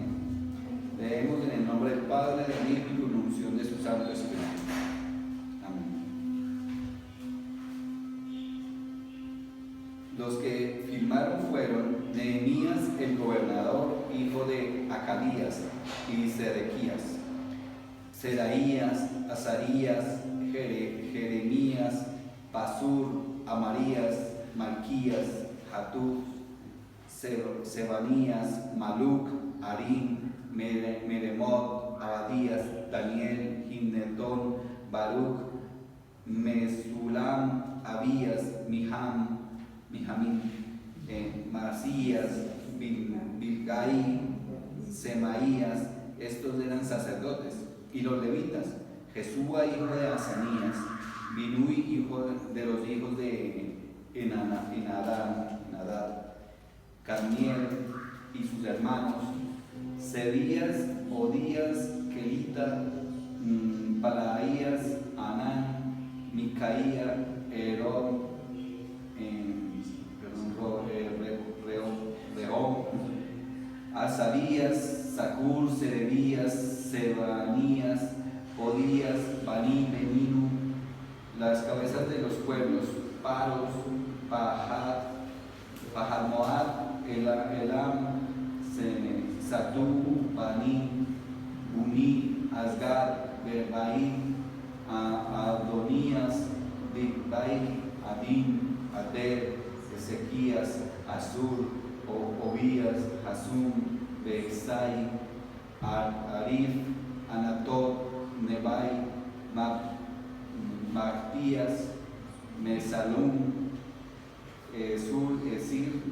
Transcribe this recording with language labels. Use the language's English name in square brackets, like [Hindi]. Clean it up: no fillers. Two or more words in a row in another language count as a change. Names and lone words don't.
[Spanish] Leemos en el nombre del Padre, del Hijo y con la unción de su Santo Espíritu. Amén. Los que firmaron fueron Nehemías el gobernador, hijo de Acalías, y Sedequías, Seraías, Azarías, Jeremías, Pasur, Amarías, Malquías, Hatub, Sebanías, Maluc, Arim, Meremot, Abadías, Daniel, Ginetón, Baruch, Mesulam, Abías, Mijamín, Masías, Bilgai, Semaías. Estos eran sacerdotes. Y los levitas: Jesúa, hijo de Azanías, Binui, hijo de los hijos de Nadab, Carmiel y sus hermanos, Sedías, Odías, Kelita, Palaías, Anán, Micaía, Rehom, Azarías, Zacur, Serebías, Sebanías, Odías, Baní, Beninu. Las cabezas de los pueblos: Paros, Pahat, Pahat-Moab, Elam, Satu, Bani, Buni, Asgad, Bebai, Adonías, Bigbai, Adin, Ader, Ezequías, Azur, Obías, Hasum, Beexai, Arif, Anatot, Nebai, Magpías, Mesalum, Sur, Esir,